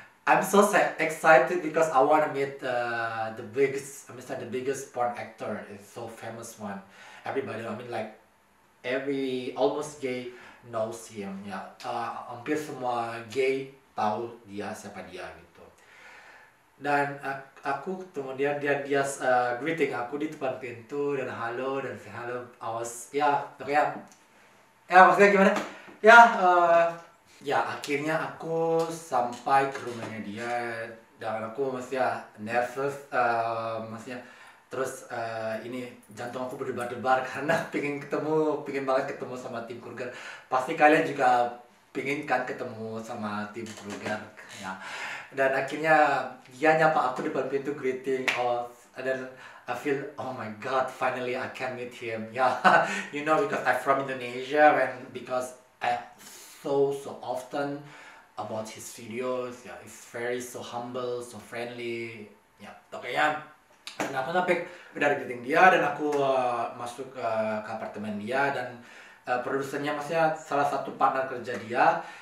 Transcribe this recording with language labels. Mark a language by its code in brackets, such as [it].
[en] I'm so excited because I wanna meet the biggest porn actor. It's so famous one. Everybody, I mean like almost gay knows him. [id] Ya, hampir semua gay tahu siapa dia gitu. Dan aku kemudian dia greeting aku di depan pintu dan halo dan say hello. Ya pokoknya, ya maksudnya gimana? Ya, ya akhirnya aku sampai ke rumahnya dia dan aku maksudnya nervous, maksudnya terus ini jantung aku berdebar-debar karena pingin banget ketemu sama Tim Kruger. Pasti kalian juga pingin kan ketemu sama Tim Kruger ya. Dan akhirnya dia nyapa aku depan pintu greeting, dan [en] I feel, oh my god, finally I can meet him. Yeah, because I'm from Indonesia and because I so often about his videos. Yeah, it's very so humble, so friendly. [id] Ya, pokoknya dan aku sampai udah greeting dia dan aku masuk ke apartemen dia dan produsernya, maksudnya salah satu partner kerja dia